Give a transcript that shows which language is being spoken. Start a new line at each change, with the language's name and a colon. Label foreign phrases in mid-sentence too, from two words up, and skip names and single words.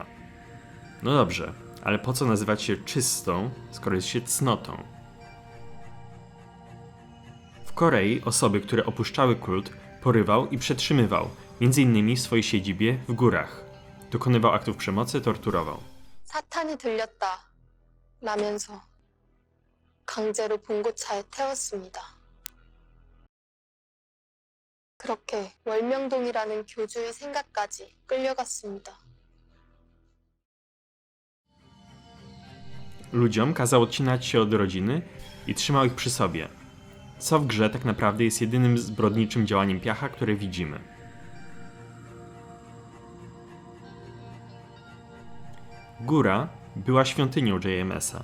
Polish: No dobrze, ale po co nazywać się czystą, skoro jest się cnotą? W Korei osoby, które opuszczały kult, porywał i przetrzymywał, m.in. w swojej siedzibie w górach. Dokonywał aktów przemocy, torturował.
Korean: 사탄이 들렸다 라면서 강제로 봉고차에 태웠습니다. 그렇게 월명동이라는 교주의 생각까지 끌려갔습니다.
Polish: Ludziom kazał odcinać się od rodziny i trzymał ich przy sobie, co w grze tak naprawdę jest jedynym zbrodniczym działaniem piacha, które widzimy. Góra była świątynią JMS-a.